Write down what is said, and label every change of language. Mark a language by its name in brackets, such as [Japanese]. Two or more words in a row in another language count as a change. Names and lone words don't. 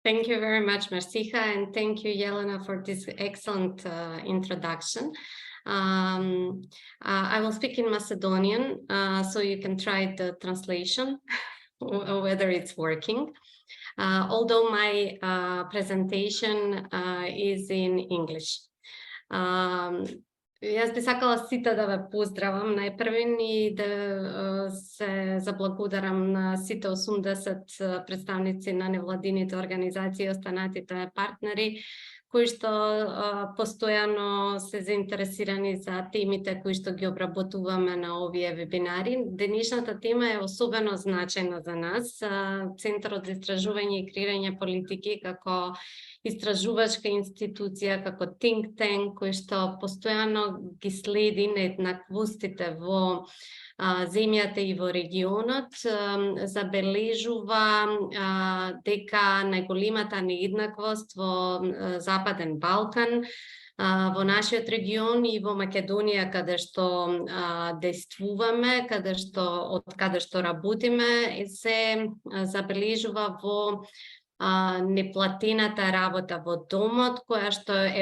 [English] Thank you very much, Marsiha, and thank you, Jelena, for this excellent introduction. I will speak in Macedonian, so you can try the translation, whether it's working. Although my presentation is in English. [Macedonian] Јас би сакала сите да ве поздравам најпрвен и да се заблагодарам на сите 80 представници на невладините организации и останатите партнери кои што постојано се заинтересирани за темите кои што ги обработуваме на овие вебинари. Денешната тема е особено значајна за нас. Центарот за истражување и креирање политики како истражувачка институција, како [English] think tank, [Macedonian] кој што постојано ги следи нееднаквостите во земјата и во регионот, забележува дека најголемата нееднаквост во Западен Балкан, во нашиот регион и во Македонија, каде што действуваме, од каде што работиме, се забележува во неплатената работа во домот, која што